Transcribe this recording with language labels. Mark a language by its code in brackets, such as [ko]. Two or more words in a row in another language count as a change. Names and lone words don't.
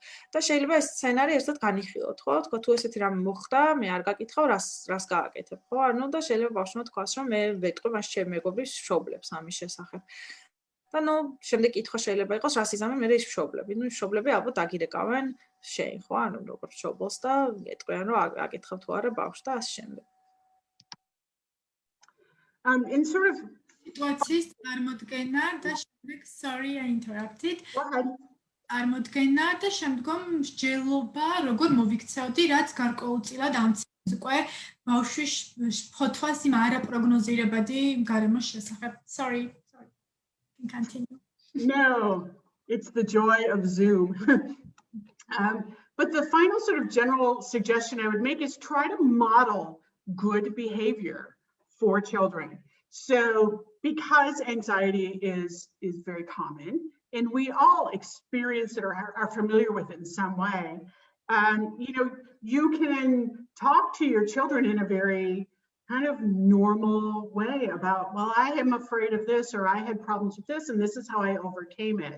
[ka] და შეიძლება ეს სცენარი ერთად განიხილოთ, ხო? თქვა თუ ესეთი რამე მოხდა, მე არ გაკითხავ, რას გააკეთებ, ხო? ანუ და შეიძლება ბავშვმა თქვას, რომ მე ვეტყვი მას ჩემი მეგობრის მშობლებს ამის შესახებ. და ნუ შემდეგ კითხვა შეიძლება იყოს, რას იზამე მე ის მშობლები. ნუ მშობლები ალბათ აგირეკავენ შენ, ხო? ანუ როგორც მშობელს და ეტყვიან, რომ აკითხავ თუ არა ბავშვს და ასე შემდეგ. [en] In sort of [ka] სიტუაციის წარმოდგენა და შემდეგ, [en] sorry, I interrupted. Go ahead. [ka] წარმოდგენა და შემდგომ მსჯელობა, როგორ მოვიქცევდი, რაც გარკვეულწილად ამცირებს უკვე ბავშვის შფოთვას იმ არაპროგნოზირებადი გარემოს შესახებ. [en] Sorry. Continue. No, it's the joy of Zoom. But the final sort of general suggestion I would make is try to model good behavior for children. So because anxiety is very common, and we all experience it or are familiar with it in some way, you know, you can talk to your children in a very kind of normal way about, well, I am afraid of this, or I had problems with this, and this is how I overcame it.